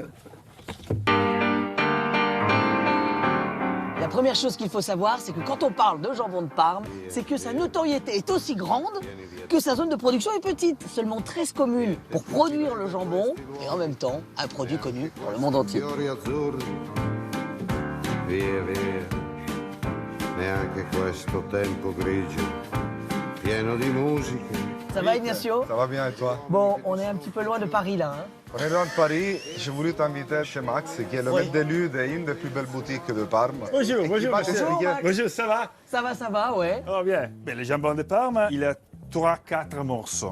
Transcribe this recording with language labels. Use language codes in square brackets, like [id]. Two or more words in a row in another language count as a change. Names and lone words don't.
[fr] La première chose qu'il faut savoir, c'est que quand on parle de jambon de Parme, c'est que sa notoriété est aussi grande que sa zone de production est petite. Seulement 13 communes pour produire le jambon et en même temps, un produit connu pour le monde entier. [it] Fiori azzurri, via via, neanche questo tempo grigio, pieno di musica. [fr] Ça va, Ignacio? Ça va bien et toi? Bon, on est un petit peu loin de Paris là. Hein. On est loin de Paris. J'ai voulu t'inviter chez Max, qui est le maître d'élu d'une des plus belles boutiques de Parme. Bonjour, Et qui bonjour, va monsieur. t'expliquer- Max. Bonjour, ça va? Ça va, ouais. Oh bien. Ben, le jambon de Parme, il a 3-4 morceaux.